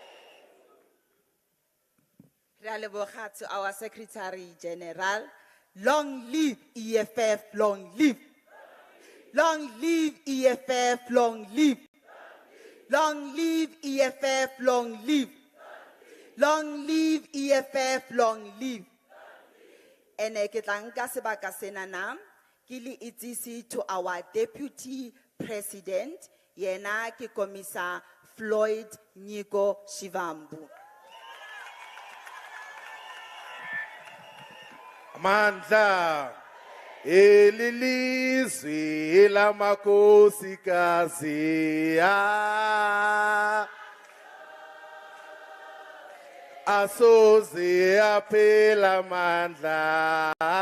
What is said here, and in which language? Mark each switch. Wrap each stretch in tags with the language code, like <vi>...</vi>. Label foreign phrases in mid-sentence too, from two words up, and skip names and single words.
<en>To our Secretary General, long live EFF, long live. Long live EFF, long live. Long live EFF, long live. Long live EFF, long live.</en> <st>Ene ke tla nka sebaka sena na ke le itsisi</st> <en>to our Deputy President,</en> <st>yena ke Komisa Floyd Nyiko Shivambu.</st> <zu>Amandla elilizwi lamakosikazi asoze aphela amandla</zu>